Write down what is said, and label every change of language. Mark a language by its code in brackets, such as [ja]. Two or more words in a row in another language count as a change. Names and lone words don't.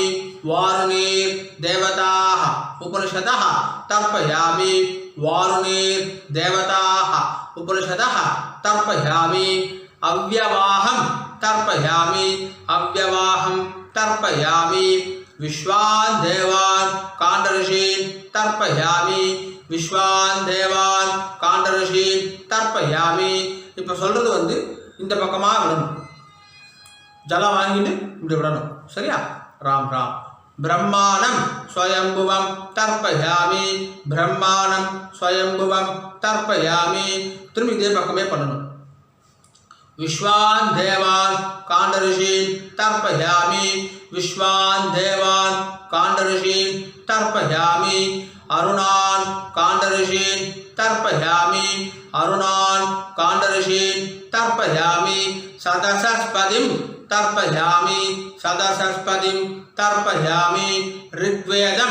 [sa] वारुणीर्देवताः उपनिषदः तर्पयामि वारुणीर्देवताः उपनिषदः तर्पयामि अव्यवाहं तर्पयामि अव्यवाहं तर्पयामि विश्वान् देवान् काण्डऋषीन् तर्पयामि विश्वान् देवान् काण्डऋषीन् तर्पयामि. [ta] இப்போ சொல்றது இந்த பக்கமாக விடணும். ஜலம் வாங்கிட்டு இப்படி விடணும். சரியா? ராம் ராம். [sa] ब्रह्माणं स्वयम्भुवं तर्पयामि ब्रह्माणं स्वयम्भुवं तर्पयामि. [ta] திரும்பி இதே பக்கமே பண்ணணும். [sa] विश्वान् देवान् काण्डऋषीन् तर्पयामि विश्वान् देवान् काण्डऋषीन् तर्पयामि अरुणान् काण्डऋषीन् तर्पयामि अरुणान् काण्डऋषीन् तर्पयामि सदसस्पतिं तर्पयामि सदसस्पतिं तर्पयामि ऋग्वेदं